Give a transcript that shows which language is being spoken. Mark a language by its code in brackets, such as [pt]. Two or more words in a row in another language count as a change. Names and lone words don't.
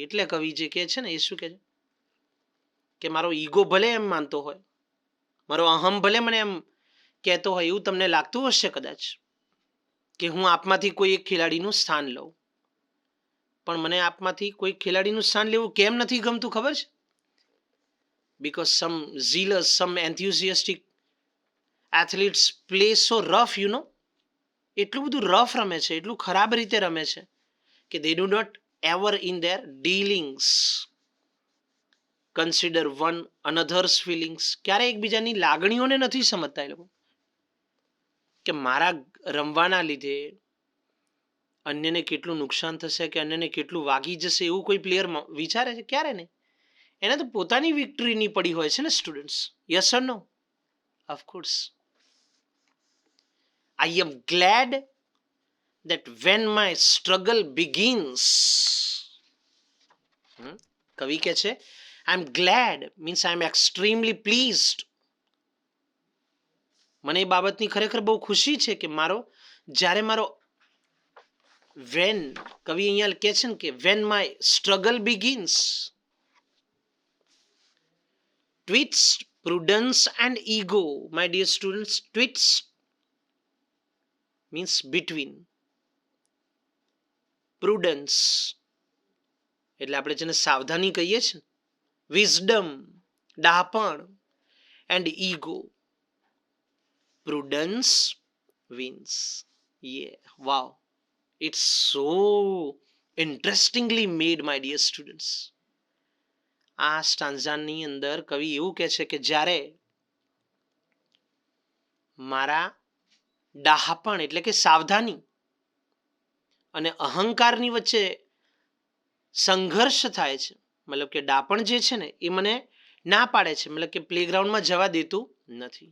[gu] એટલે કવિ જે કહે છે ને એ શું કહે છે કે મારો ઈગો ભલે એમ માનતો હોય, મારો અહમ ભલે મને એમ કહેતો હોય, એવું તમને લાગતું હશે કદાચ કે હું આપમાંથી કોઈ એક ખેલાડીનું સ્થાન લઉં, પણ મને આપમાંથી કોઈ ખેલાડીનું સ્થાન લેવું કેમ નથી ગમતું ખબર છે? [en] Because some zealous, some enthusiastic athletes play so rough, [gu] એટલું બધું રફ રમે છે, એટલું ખરાબ રીતે રમે છે કે [en] they do not ever in their dealings consider one another's feelings. [gu] ક્યારે એકબીજાની લાગણીઓને નથી સમજતા એ લોકો કે મારા રમવાના લીધે અન્યને કેટલું નુકસાન થશે કે અન્યને કેટલું વાગી જશે એવું કોઈ પ્લેયર વિચારે છે? ક્યારે નહીં. એને તો પોતાની વિક્ટરીની પડી હોય છે ને સ્ટુડન્ટ્સ. [en] Yes or no? Of course. I am glad that when my struggle begins. [gu] કવિ કે છે [en] I am glad means I am extremely pleased. [gu] મને એ બાબતની ખરેખર બહુ ખુશી છે કે જ્યારે મારો when, કવિ અહીંયા કહે છે ને કે [en] when my struggle begins. Twixt prudence and ego, my dear students. Twixt means between. [gu] Prudence એટલે આપણે જેને સાવધાની કહીએ છીએ, [en] wisdom ડહાપણ, and ego. Prudence wins. Yeah, wow. It's so interestingly made, my dear students. [gu] આ સ્ટાન્ઝાની અંદર કવિ એવું કહે છે કે જ્યારે મારા ડહાપણ એટલે કે સાવધાની અને અહંકારની વચ્ચે સંઘર્ષ થાય છે, મતલબ કે ડાપણ જે છે ને એ મને ના પાડે છે, મતલબ કે પ્લેગ્રાઉન્ડમાં જવા દેતું નથી.